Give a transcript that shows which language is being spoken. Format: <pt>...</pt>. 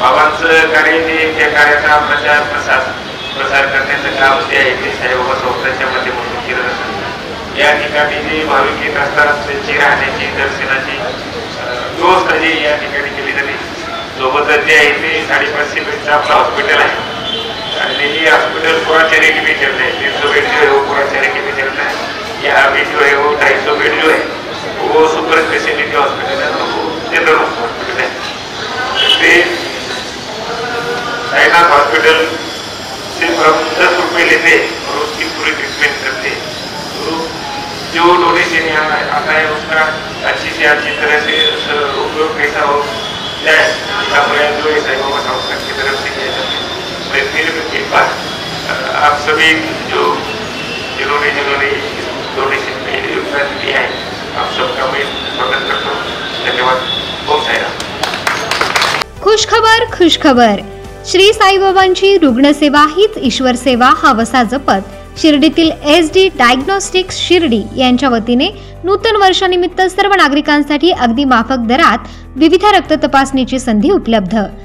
<mr>बाबांचं कार्य हे त्या कार्याचा प्रसार करण्याचं काम जे आहे ते साईबाबा संस्थानच्या माध्यमातून केलं जातं। या ठिकाणी जे भाविक येत असतात त्यांची राहण्याची दर्शनाची व्यवस्था जी या ठिकाणी केली जाते। सोबतच जे आहे ते 550 बेडचं आपलं हॉस्पिटल आहे आणि हे हॉस्पिटल</mr> <hi>पूरा चैरिटी में चल रहा है। 300 बेड जो है वो पूरा चैरिटी में चल रहा है। यहाँ भी जो है वो 250 बेड जो है वो सुपर स्पेशलिटी हॉस्पिटल है, वो जनरल हॉस्पिटल है। साईनाथ हॉस्पिटल सिर्फ हम 10 रुपये लेते और उसकी पूरी ट्रीटमेंट करते हैं। तो जो डोनेशन यहाँ आता है उसका अच्छी से अच्छी तरह से उपयोग कैसा हो जाए इसका प्रयास जो है साईबाबा संस्थान की तरफ से किया जाता है। मैं फिर एक बार आप सभी जिन्होंने डोनेशन में योगदान दिया है आप सबका मैं स्वागत करता हूँ। धन्यवाद। ओम साईराम।</hi> <mr>खुशखबर श्री साईबाबांची रुग्णसेवा हीच ईश्वर सेवा हा वसा जपत शिर्डीतील SD डायग्नोस्टिक्स शिर्डी यांच्या वतीने नूतन वर्षानिमित्त सर्व नागरिकांसाठी अगदी माफक दरात विविध रक्त तपासणीची संधी उपलब्ध।</mr>